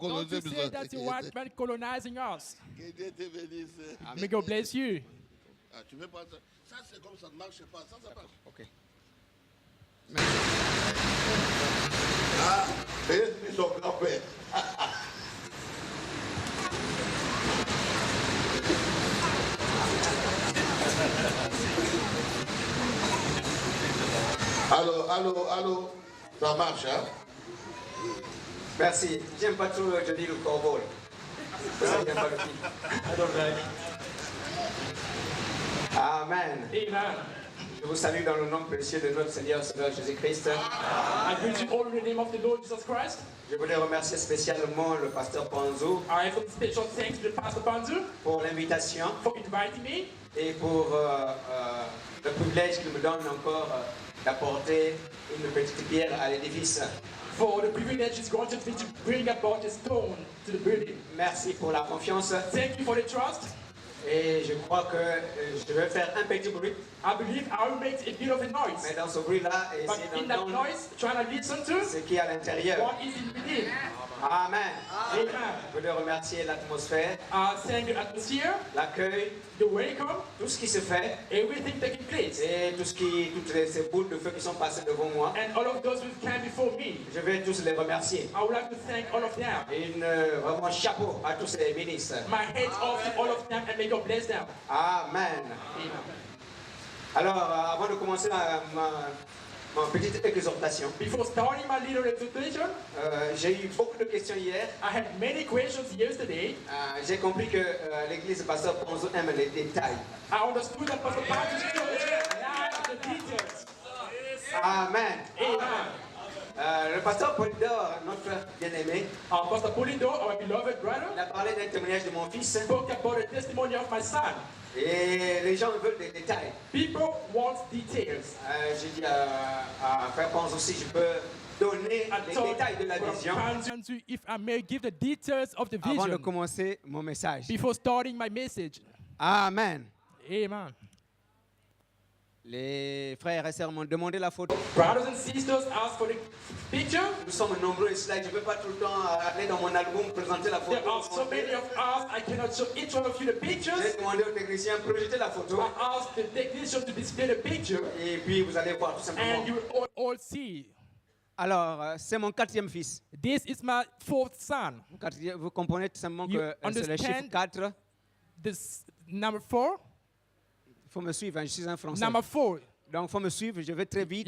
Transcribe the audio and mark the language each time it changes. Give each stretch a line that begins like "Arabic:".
English: you say that the white man colonizing us.
French: Que Dieu te bénisse.
English: May God bless you.
French: Ah, tu veux pas ça? Ça, c'est comme ça ne marche pas. Ça marche. Ok. Ah, et son grand-père. Allô, ça marche, hein? Merci. J'aime pas trop le Johnny le cowboy. Ça, j'aime pas le film. Amen. Amen. Je vous salue dans le nom précieux de notre Seigneur Jésus-Christ.
English: I greet you all in the name of the Lord Jesus Christ.
French: Je voulais remercier spécialement le pasteur Panzo
English: I have a special thanks to the Pastor Panzu
French: pour l'invitation
English: for inviting me
French: et pour le privilège qu'il me donne encore d'apporter une petite pierre à l'édifice.
English: for the privilege it's granted me to bring about a stone to the building.
French: Merci pour la confiance.
English: Thank you for the trust.
French: Et je crois que je vais faire un petit bruit.
English: I believe I will make a bit of a noise.
French: Mais dans ce bruit-là,
English: But
French: essayez
English: in that
French: d'entendre
English: noise, trying to listen to
French: ce qui est à l'intérieur.
English: what is in within.
French: Amen.
English: Amen.
French: Je voulais remercier l'atmosphère,
English: Thank the atmosphere,
French: l'accueil,
English: the welcome,
French: tout ce qui se fait
English: everything taking place,
French: et toutes ces boules de feu qui sont passées devant moi.
English: and all of those who came before me.
French: Je vais tous les remercier.
English: I would like to thank all of them.
French: Et vraiment chapeau à tous ces ministres.
English: My head off to all of them and may God bless them.
French: Amen.
English: Amen.
French: Alors, avant de commencer ma petite exhortation,
English: Before starting my little exhortation,
French: j'ai eu beaucoup de questions hier.
English: I had many questions yesterday.
French: J'ai compris que l'église Pasteur Ponzo aime les détails.
English: I understood that Pastor Patrick like the details.
French: Amen.
English: Amen.
French: Le pasteur Polydor, notre frère bien-aimé,
English: Pastor Polydor, our beloved brother,
French: il a parlé d'un témoignage de mon fils.
English: spoke about the testimony of my son.
French: Et les gens veulent des détails.
English: People want details.
French: J'ai dit à frère Panzo si je peux donner les détails de la vision
English: Panzu, if I may give the details of the
French: avant de
English: vision
French: commencer mon message.
English: before starting my message.
French: Amen.
English: Amen.
French: Les frères et sœurs m'ont demandé la photo.
English: Brothers and sisters, ask for the picture.
French: Nous sommes nombreux ici, là, je ne peux pas tout le temps aller dans mon album présenter la photo.
English: There are so many of us, I cannot show each one of you the pictures.
French: J'ai demandé au technicien de projeter la photo.
English: I asked the technician to display the picture,
French: Et puis vous allez voir tout simplement.
English: and you will all see.
French: Alors, c'est mon 4e fils.
English: This is my 4th son.
French: Vous comprenez tout simplement
English: You
French: que c'est le chiffre
English: understand?
French: 4.
English: This number 4.
French: Il faut me suivre, hein, je suis un Français.
English: Number 4.
French: Donc, il faut me suivre, je vais très vite.